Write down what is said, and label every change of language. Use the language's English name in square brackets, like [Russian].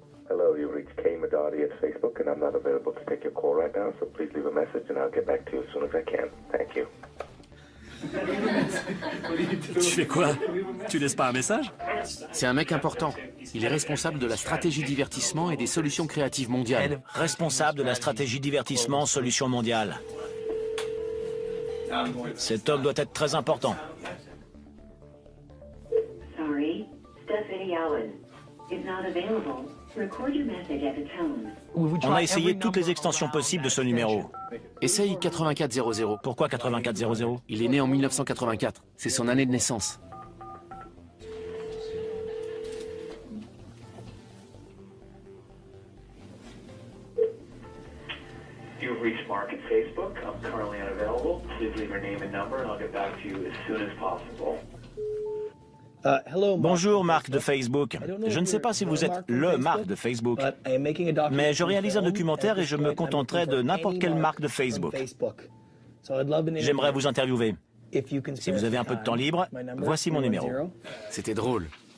[English] Hello, you've reached Kay Madadi at Facebook, and I'm not available to take your call right now, so please leave a message and I'll get back to you as soon as I can. Thank you. [French] Tu fais quoi? Tu laisses pas un message? C'est un mec important. Il est responsable de la stratégie divertissement et des solutions créatives mondiales. Responsable de la stratégie divertissement, solutions mondiales. Cet homme doit être très important. [English] Sorry, Stephanie Allen. [French] On a essayé toutes les extensions possibles de ce numéro. Essaye 8400. Pourquoi 8400? Il est né en 1984. C'est son année de naissance. [English] You've reached Mark at Facebook. I'm currently unavailable. Please leave your name and number and I'll get back to you as soon as possible. [French] Bonjour Marc de Facebook. Je ne sais pas si vous êtes le Marc de Facebook, mais je réalise un documentaire et je me contenterai de n'importe quelle marque de Facebook. J'aimerais vous interviewer. Si vous avez un peu de temps libre, voici mon numéro. C'était drôle.